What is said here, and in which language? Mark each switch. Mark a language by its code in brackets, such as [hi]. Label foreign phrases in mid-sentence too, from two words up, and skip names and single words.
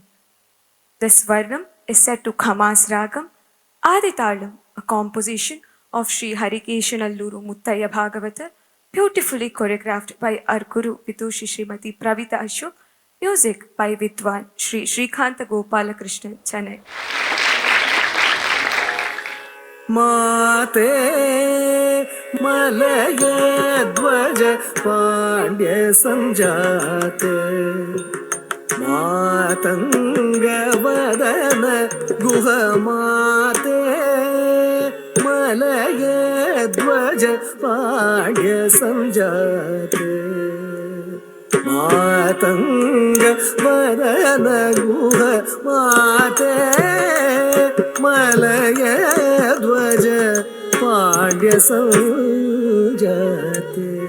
[en] This Varnam is set to Khamas Ragam, Aditalam, a composition of Sri Harikeshan Alluru Muttaya Bhagavatar, beautifully choreographed by our Guru Vidushi Srimati Pravita Ashok, music by Vidwan Sri Shrikanta Gopalakrishnan, Chennai. [sa] ಮಾತೆ ಮಲಯ ಧ್ವಜ ಪಾಂಡ್ಯ ಸಂಜಾತೆ ಮಾತಂಗ ವದನ ಗುಹ ಮಾತೆ ಮಲಯ ಧ್ವಜ ಪಾಂಡ್ಯ ಸಂಜಾತೆ ಮಾತಂಗ ವದನ ಗುಹ ಮಾತೆ ಮಲಯ ಧ್ವಜ ಪಾಂಡ್ಯ ಸಂಜಾತೆ